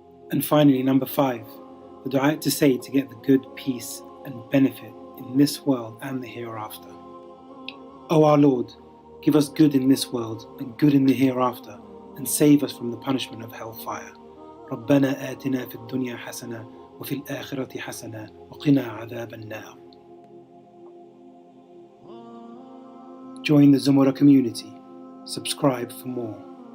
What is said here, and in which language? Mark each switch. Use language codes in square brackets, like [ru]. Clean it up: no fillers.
[en] And finally, number 5, the dua to say to get the good peace and benefit in this world and the hereafter. O our Lord, give us good in this world and good in the hereafter, and save us from the punishment of hellfire. [ar] ربنا آتنا في الدنيا حسنة وفي الآخرة حسنة وقنا عذاب النار. [en] Join the Zumura community. Subscribe for more.